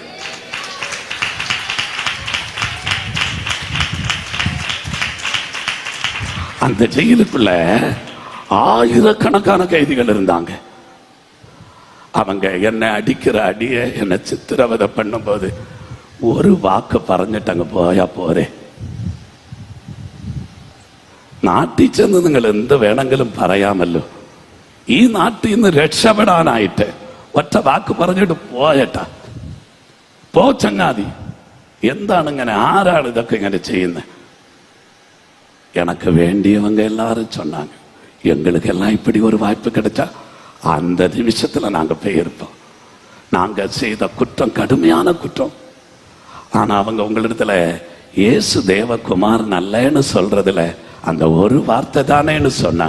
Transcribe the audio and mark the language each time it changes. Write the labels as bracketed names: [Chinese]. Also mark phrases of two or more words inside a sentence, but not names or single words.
[Tamil] அந்த ஜெயிலுக்குள்ள ஆயிரக்கணக்கான கைதிகள் இருந்தாங்க. அவங்க என்னை அடிக்கிற அடிய என்னை சித்திரவதை பண்ணும்போது [Malayalam] ഒരു വാക്ക് പറഞ്ഞിട്ടങ്ങ് പോയാ പോരെ. നാട്ടിൽ ചെന്ന് നിങ്ങൾ എന്ത് വേണമെങ്കിലും പറയാമല്ലോ. ഈ നാട്ടിൽ നിന്ന് രക്ഷപ്പെടാനായിട്ട് ഒറ്റ വാക്ക് പറഞ്ഞിട്ട് പോയട്ടാ, പോ ചങ്ങാതി. എന്താണ് ഇങ്ങനെ, ആരാണ് ഇതൊക്കെ ഇങ്ങനെ ചെയ്യുന്നത്? [Tamil] எனக்கு வேண்டியவங்க எல்லாரும் சொன்னாங்க, எங்களுக்கு எல்லாம் இப்படி ஒரு வாய்ப்பு கிடைச்சா அந்த நிமிஷத்துல நாங்க போயிருப்போம். நாங்க செய்த குற்றம் கடுமையான குற்றம். ஆனா அவங்க உங்களிடத்துல இயேசு தேவகுமார் நல்லன்னு சொல்றதுல அந்த ஒரு வார்த்தை தானேன்னு சொன்னாங்க.